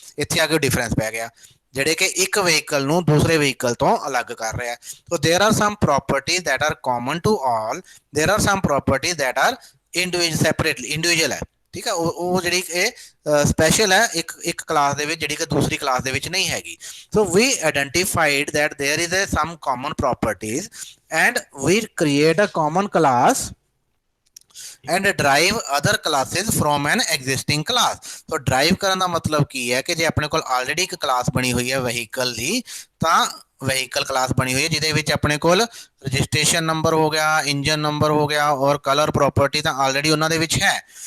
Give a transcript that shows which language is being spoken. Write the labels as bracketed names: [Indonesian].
[Punjabi] ਇੱਥੇ ਆ ਕੇ ਡਿਫਰੈਂਸ ਪੈ ਗਿਆ, ਜਿਹੜੇ ਕਿ ਇੱਕ ਵਹੀਕਲ ਨੂੰ ਦੂਸਰੇ ਵਹੀਕਲ ਤੋਂ ਅਲੱਗ ਕਰ ਰਿਹਾ। [English] so there are some properties that are common to all, there are some properties that are separately individual ਹੈ, [Punjabi] ਠੀਕ ਹੈ। ਉਹ ਜਿਹੜੀ ਇਹ ਸਪੈਸ਼ਲ ਹੈ ਇੱਕ ਕਲਾਸ ਦੇ ਵਿੱਚ, ਜਿਹੜੀ ਕਿ ਦੂਸਰੀ ਕਲਾਸ ਦੇ ਵਿੱਚ ਨਹੀਂ ਹੈਗੀ। [English] So we identified that there is some common properties and we create a common class and drive other classes from an existing class। [Punjabi] तो drive ਕਰਨ ਦਾ ਮਤਲਬ ਕੀ ਹੈ ਕਿ ਜੇ ਆਪਣੇ ਕੋਲ ਆਲਰੇਡੀ ਇੱਕ ਕਲਾਸ ਬਣੀ ਹੋਈ ਹੈ ਵਹੀਕਲ ਦੀ, ਤਾਂ ਵਹੀਕਲ ਕਲਾਸ ਬਣੀ ਹੋਈ ਹੈ ਜਿਹਦੇ ਵਿੱਚ ਆਪਣੇ ਕੋਲ ਰਜਿਸਟ੍ਰੇਸ਼ਨ ਨੰਬਰ ਹੋ ਗਿਆ, ਇੰਜਨ ਨੰਬਰ ਹੋ ਗਿਆ ਔਰ ਕਲਰ ਪ੍ਰੋਪਰਟੀ ਤਾਂ ਆਲਰੇਡੀ ਉਹਨਾਂ ਦੇ ਵਿੱਚ ਹੈ।